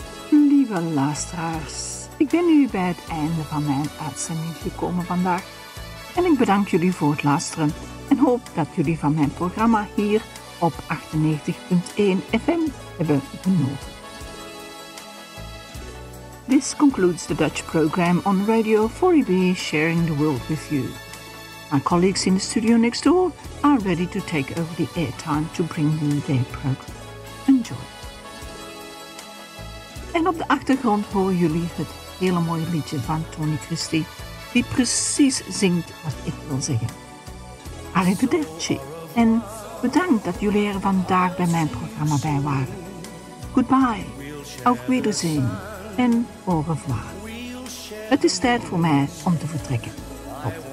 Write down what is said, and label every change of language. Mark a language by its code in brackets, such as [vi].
[nl] Lieve luisteraars, ik ben nu bij het einde van mijn uitzending gekomen vandaag. En ik bedank jullie voor het luisteren en hoop dat jullie van mijn programma hier op 98.1 FM hebben genoten. [en] This concludes the Dutch program on Radio 4EB Sharing the World with You. My colleagues in the studio next door are ready to take over the airtime to bring you their program. Enjoy. [nl] En op de achtergrond horen jullie het hele mooie liedje van Tony Christie, die precies zingt wat ik wil zeggen. Arrivederci en bedankt dat jullie er vandaag bij mijn programma bij waren. Goodbye, [de] auf Wiedersehen [nl] en [fr] au revoir. [nl] Het is tijd voor mij om te vertrekken.